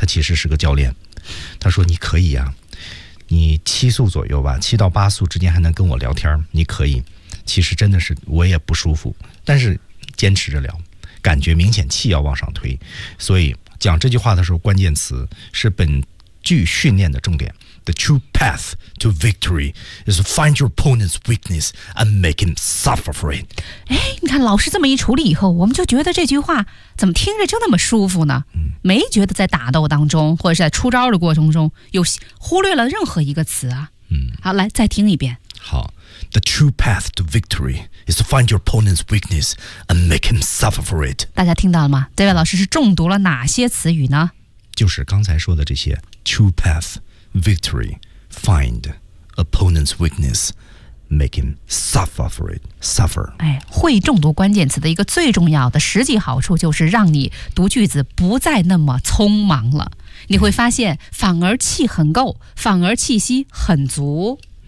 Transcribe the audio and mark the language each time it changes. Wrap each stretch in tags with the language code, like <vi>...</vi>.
<zh>他其实是个教练，他说你可以啊，你七速左右吧，七到八速之间还能跟我聊天，你可以。其实真的是我也不舒服，但是坚持着聊，感觉明显气要往上推。所以讲这句话的时候，关键词是本句训练的重点。</zh> <en>The true path to victory is to find your opponent's weakness and make him suffer for it.</en> <zh>哎，你看老师这么一处理以后，我们就觉得这句话怎么听着就那么舒服呢？嗯，没觉得在打斗当中或者是在出招的过程中有忽略了任何一个词啊。嗯，好，来再听一遍。好。</zh> <en>The true path to victory is to find your opponent's weakness and make him suffer for it.</en> <zh>大家听到了吗？这位老师是中毒了哪些词语呢？就是刚才说的这些</zh> <en>true path, victory, find, opponent's weakness, make him suffer for it, suffer.</en> <zh>哎，会中毒关键词的一个最重要的实际好处就是让你读句子不再那么匆忙了。你会发现反而气很够，反而气息很足。</zh>